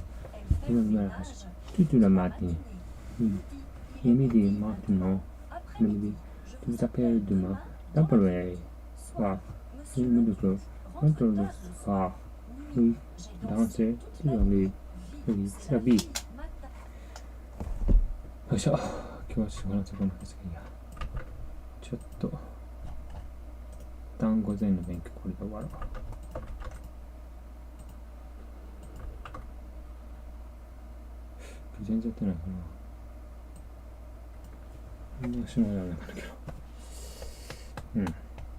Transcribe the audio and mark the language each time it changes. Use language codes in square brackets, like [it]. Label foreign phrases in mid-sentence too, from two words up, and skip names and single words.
[fr] Je fais le ménage toute la matinée. Il est midi maintenant. Midi. Je vous appelle demain. Dans l'après-midi. Soir. Je me découvre. Entre le soir. Oui, danser toute la nuit. Oui, c'est la vie. [ja] よいしょ。今日は仕事のんですけど、ちょっと単語前の勉強これで終わろう。全然やってないかな。みんなしないような感じだけど。